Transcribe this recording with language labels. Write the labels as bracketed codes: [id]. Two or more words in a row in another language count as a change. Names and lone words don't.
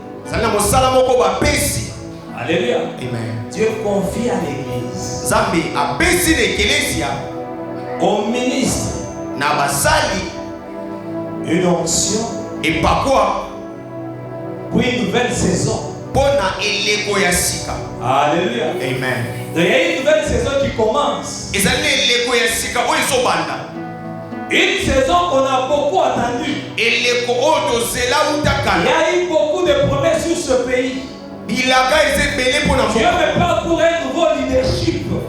[fr] Alléluia. Amen. Dieu confie à l'église, au ministre, une onction et pas quoi pour une nouvelle saison. [ln] Pona eleko ya sika. [fr] Alléluia. Amen. Donc il y a une nouvelle saison qui commence. Une saison qu'on a beaucoup attendue. Il y a eu beaucoup de promesses sur ce pays. Dieu me parle pour un nouveau leadership.